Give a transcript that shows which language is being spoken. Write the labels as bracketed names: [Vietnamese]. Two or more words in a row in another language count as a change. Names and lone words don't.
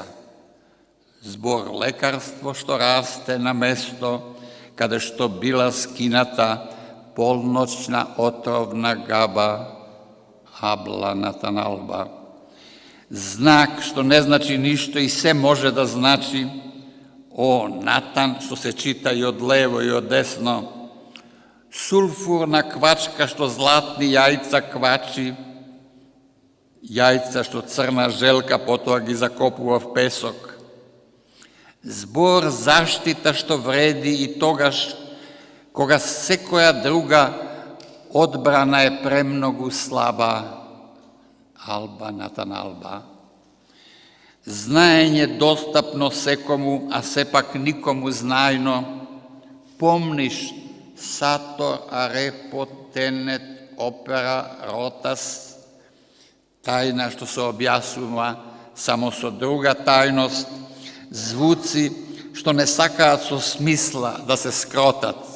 [Macedonian] Збор лекарство што расте на место каде што била скината полночна отровна габа, Абла Натаналба. Знак што не значи ништо и се може да значи, о Натан, што се чита и од лево и од десно, Сулфурна квачка што златни јајца квачи, јајца што црна желка потоа ги закопува в песок. Збор заштита што вреди и тогаш кога секоја друга одбрана е премногу слаба, алба натан алба. Знаење достапно секому, а сепак никому знајно, помниш [Latin] sator arepo tenet opera rotas, [Macedonian] тајна што се објаснува само со друга тајност, звуци што не сакаат со смисла да се скротат.